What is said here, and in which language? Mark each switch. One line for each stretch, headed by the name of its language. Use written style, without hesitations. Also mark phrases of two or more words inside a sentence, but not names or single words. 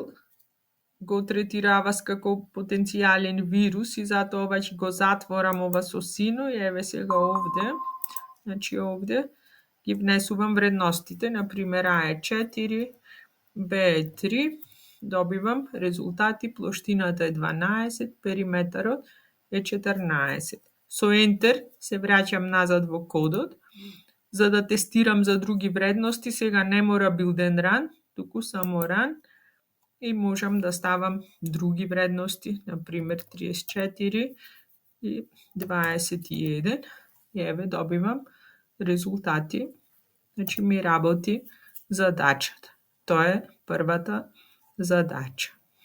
Macedonian: го третира Avast како потенцијален вирус и затоа ова ќе го затворам ова со сино и еве сега овде, значи овде ги внесувам вредностите, например А е 4, Б е 3, добивам резултати, плоштината е 12, периметарот е 14. Со Enter се враќам назад во кодот, за да тестирам за други вредности, сега не мора
English: build and run,
Macedonian: туку само run и можам да ставам други вредности, например 34 и 21. И еве добивам резултати, значи ми работи задачата. Тоа е првата задача.